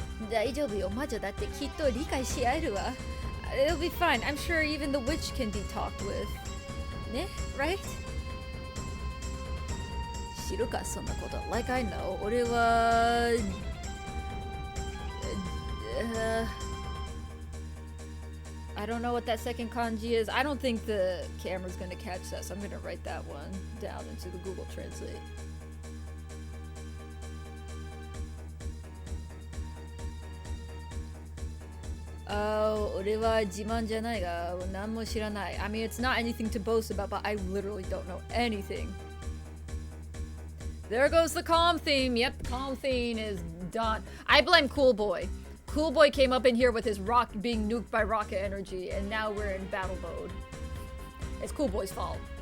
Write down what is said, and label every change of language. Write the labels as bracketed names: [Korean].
[Japanese] 大丈夫よ、魔女だってきっと理解し合えるわ。 [English] It'll be fine. I'm sure even the witch can be talked with. ね、right? [Japanese] 知るか、そんなこと。 [English] Like I know. [Japanese] 俺は... [English] I don't know what that second kanji is. I don't think the camera's gonna catch that, so I'm gonna write that one down into the Google Translate. [Japanese] Oh, 俺は自慢じゃないが、何も知らない。 [English] I mean, it's not anything to boast about, but I literally don't know anything. There goes the calm theme. Yep, the calm theme is done. I blame Cool Boy. Cool Boy came up in here with his rock being nuked by rocket energy, and now we're in battle mode. It's Cool Boy's fault.